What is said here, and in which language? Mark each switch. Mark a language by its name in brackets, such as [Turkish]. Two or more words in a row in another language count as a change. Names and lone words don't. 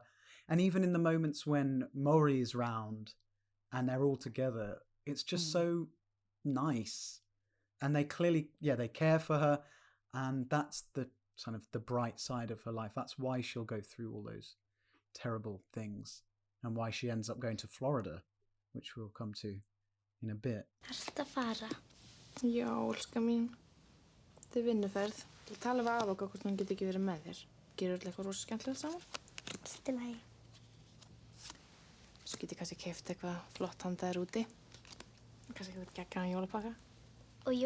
[English] And even in the moments when Maury is round and they're all together, it's just so nice. And they clearly, they care for her, and that's the kind of the bright side of her life. That's why she'll go through all those terrible things and why she ends up going to Florida, which we'll come to in a bit. [Icelandic] Ertu að fara? Já, elska mín. Þetta vinnuferð. Ég tala við afa hvort hann geti ekki verið með þér. Gerir öll eitthvað rosa skemmtilegt saman? Allt í lagi. Svo geti kannski keypt eitthvað flott handa þér úti. Kannski eitthvað geggjaðan jólapakka.